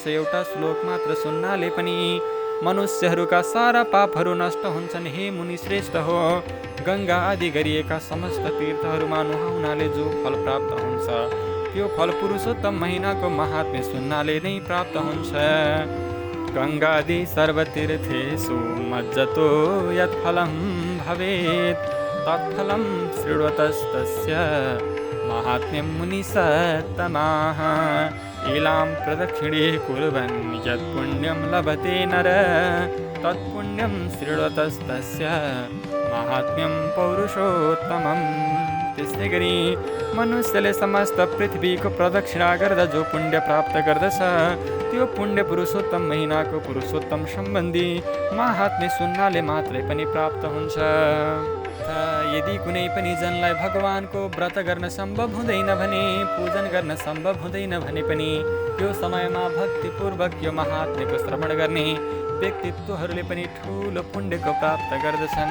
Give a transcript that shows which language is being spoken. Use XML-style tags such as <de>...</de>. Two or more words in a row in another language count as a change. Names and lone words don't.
<ne>एउटा श्लोक मात्र सुन्नाले पनि मनुष्यहरूका सारा पापहरू नष्ट हुन्छन्। हे मुनि श्रेष्ठ हो, गङ्गा आदि गरिएका समस्त तीर्थहरूमा नुहाउनाले जो फल प्राप्त हुन्छ, त्यो फल पुरुषोत्तम महिनाको महात्म्य सुन्नाले नै प्राप्त हुन्छ।</ne> <sa>गङ्गादि सर्वतीर्थेषु मज्जतो यत्फलं भवेत् तत्फलं शृण्वतस्तस्य महात्म्यं मुनिसत्तमाः। ईलां प्रदक्षिणे कुर्वन् यत् पुण्यं लभते नर तत्पुण्यं शृण्वतस्तस्य महात्म्यं पौरुषोत्तमम्।</sa> <ne>त्यस्तै गरी मनुष्यले समस्त पृथ्वीको प्रदक्षिणा गर्दा जो पुण्य प्राप्त गर्दछ, त्यो पुण्य पुरुषोत्तम महिनाको पुरुषोत्तम सम्बन्धी महात्म्य सुन्नाले मात्रै पनि प्राप्त हुन्छ। यदि कुनै पनि जनलाई भगवानको व्रत गर्न सम्भव हुँदैन भने, पूजन गर्न सम्भव हुँदैन भने पनि त्यो समयमा भक्तिपूर्वक यो महात्म्यको श्रवण गर्ने व्यक्तित्वहरूले पनि ठुलो पुण्यको प्राप्त गर्दछन्।</ne>